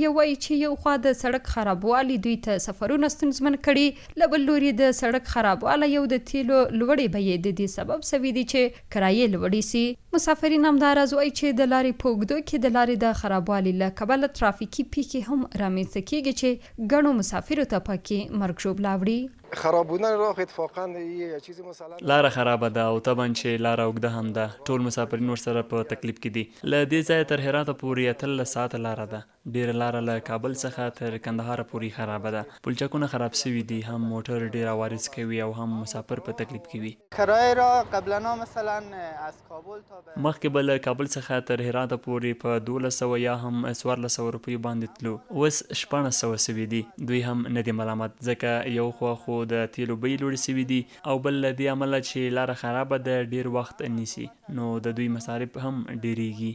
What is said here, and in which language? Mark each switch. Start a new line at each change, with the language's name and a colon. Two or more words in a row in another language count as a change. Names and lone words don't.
Pashto: وایي چې یو خوا د سړک خرابوالي دوی ته سفرونه ستونزمن کړي، له بل لوري د سړک خرابوالی یو د تیلو لوړې بیې د دې سبب سوي دي چې کرایې لوړې سي. مسافرین همداراز وایي چې د لارې په اوږدو کې د لارې د خرابوالي له کبله ترافیکي پیښې هم رامنځته کیږي چې ګڼو مسافرو ته پکې مرګ ژوبله وړي.
Persian: خرابوندن راه اتفاقا یه چیز مسلم
Pashto: لاره خرابه ده او طبعا چې لاره اوږده هم ده، ټول مسافرین ورسره په تکلیف کې دي. له دې ځایه تر هراته پورې 13 ساعته لاره ده. ډېره لاره له کابل څخه تر کندهار پورې خرابه ده. پلچکونه خراب سوي دي، هم موټر ډېر عوارض کوي او هم مسافر په تکلیف کې وي.
Persian: کرایه را قبلا مثلا از کابل تا
Pashto: مخکې به له کابل څخه تر هراته پورې په 1200 یا هم 1400 روپیو باندې تلو، اوس 1600 سوي دي. دوی هم نه دي ملامت، ځکه یو خو د تیلو بیې لوړې سوي دي او بل له دې امله چې لاره خرابه ده ډېر وخت نیسي، نو د دوی مصارف هم ډېریږي.